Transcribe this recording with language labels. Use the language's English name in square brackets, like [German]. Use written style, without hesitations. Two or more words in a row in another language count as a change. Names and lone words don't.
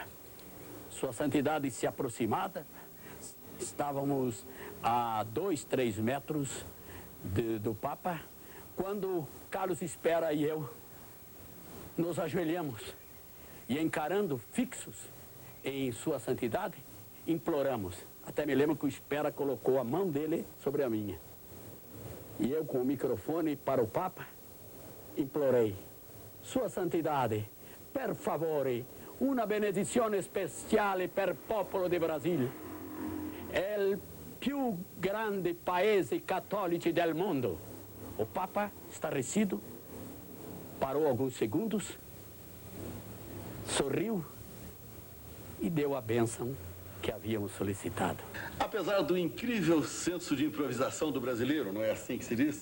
[Portuguese] Sua Santidade se aproximada, estávamos a 2, 3 metros do Papa, quando Carlos Espera e eu nos ajoelhamos e encarando fixos em Sua Santidade, imploramos. Até me lembro que o Espera colocou a mão dele sobre a minha. E eu, com o microfone para o Papa, implorei. Sua Santidade, [Italian] per favore, una benedizione speciale per popolo di Brasile. È il più grande paese cattolico del mondo. [Portuguese] O Papa, estarrecido, parou alguns segundos, sorriu e deu a bênção que havíamos solicitado. Apesar do incrível senso de improvisação do brasileiro, não é assim que se diz?